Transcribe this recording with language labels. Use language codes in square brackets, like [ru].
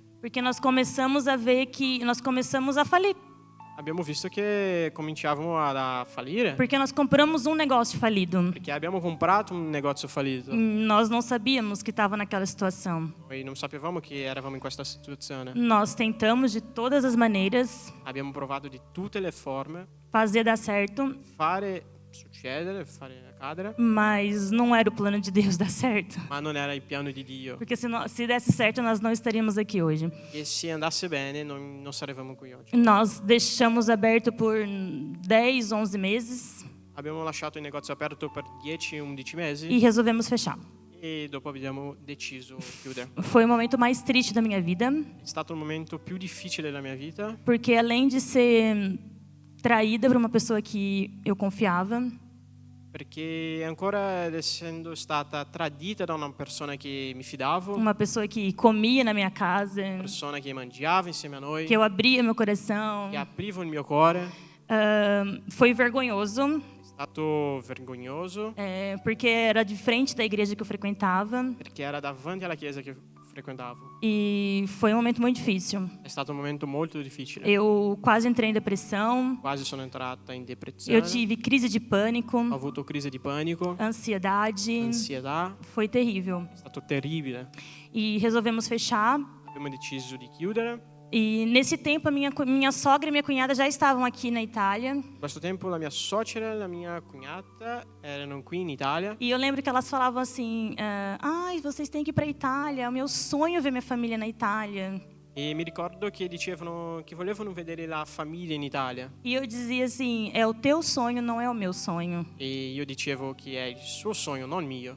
[pt] porque nós começamos a ver que nós começamos a falir. [it] Abbiamo visto che cominciavamo a fallire [pt] Porque nós compramos um negócio falido. [it] perché abbiamo comprato un negozio fallito. [pt] Nós não sabíamos que estava naquela situação. [it] Noi non sapevamo che eravamo in questa situazione. [pt] Nós tentamos de todas as maneiras [it] Abbiamo provato di tutte le forme [pt] fazer dar certo, [it] fare succedere, fare accadere, [pt] mas não era o plano de Deus dar certo. [it] ma non era il piano di Dio. [pt] Porque se desse certo, nós não estaríamos aqui hoje. [it] E se andasse bene non saremmo qui oggi. [pt] Nós deixamos aberto por 10, 11 meses [it] Abbiamo lasciato il negozio aperto per 10-11 [pt] e [it] mesi [pt] resolvemos fechar. [it] e dopo abbiamo deciso di chiudere. [pt] Foi o momento mais triste da minha vida, [it] È stato il momento più difficile della mia vita [pt] porque além de ser traída por uma pessoa que eu confiava, [it] perché ancora essendo stata tradita da una persona che mi fidavo, una [pt] uma pessoa que comia na minha casa, [it] persona che mangiava insieme a noi, [pt] que eu abria meu coração, [it] che aprivo il mio cuore, [pt] foi vergonhoso, [it] è stato vergognoso [pt] porque era de frente da igreja que eu frequentava [it] perché era davanti alla chiesa che frequentavo. [pt] e foi um momento muito difícil. [it] È stato un momento molto difficile. [pt] Eu quase entrei em depressão, [it] Quasi sono entrata in [pt] eu [it] depressione, [pt] tive crise de pânico, [it] ho avuto crisi di panico, [pt] ansiedade, [it] ansietà, [pt] foi terrível. [it] è stato terribile. [pt] E resolvemos fechar. [it] Abbiamo deciso di chiudere. [pt] E nesse tempo, a minha sogra e minha cunhada já estavam aqui na Itália. [it] In questo tempo la mia suocera e la mia cognata erano qui in Italia [pt] E eu lembro que elas falavam assim: ai, vocês têm que ir para a Itália. É o meu sonho ver minha família na Itália. [it] E mi ricordo che dicevano che volevano vedere la famiglia in Italia. [pt] E eu dizia assim: é o teu sonho, não é o meu sonho. [it] E io dicevo che è il suo sogno, non il mio.